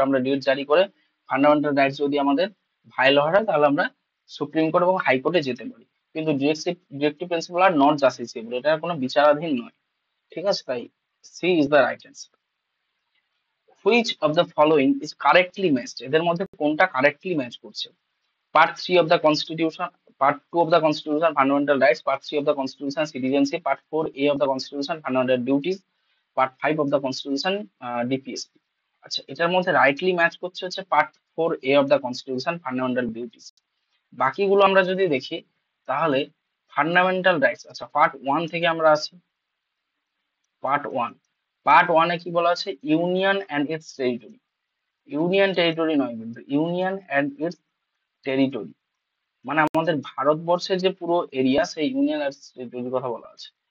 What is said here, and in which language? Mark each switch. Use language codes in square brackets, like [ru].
[bn] আমরা রিট জারি করে ফান্ডামেন্টাল রাইটস যদি আমাদের ভায়োলেট হয়, তাহলে আমরা সুপ্রিম কোর্ট এবং হাইকোর্টে যেতে পারি। কিন্তু [en] directive principle are not justiciable, [bn] এটা কোনো বিচারাধীন নয়। [en] ঠিক আছে, তাই C is the right answer. Which of the following is correctly matched, [bn] এদের মধ্যে কোনটা কারেক্টলি ম্যাচ করছে? [en] Part 3 of the Constitution, Part 2 of the Constitution, Fundamental Rights, Part 3 of the Constitution, Citizenship, Part 4A of the Constitution, Fundamental Duties, Part 5 of the Constitution, DPSP। [bn] আচ্ছা, এটার মধ্যে rightly match করছে হচ্ছে part 4A of the constitution, fundamental duties. বাকিগুলো আমরা যদি দেখি, তাহলে ফান্ডামেন্টাল রাইটস, আচ্ছা পার্ট 1 থেকে আমরা আসি। পার্ট 1 এ কি বলা আছে? Union and it's territory, union territory নয় কিন্তু, ইউনিয়ন অ্যান্ড ইটস টেরিটরি, মানে আমাদের ভারতবর্ষের যে পুরো এরিয়া, সেই ইউনিয়ন আর টেরিটরির কথা বলা আছে।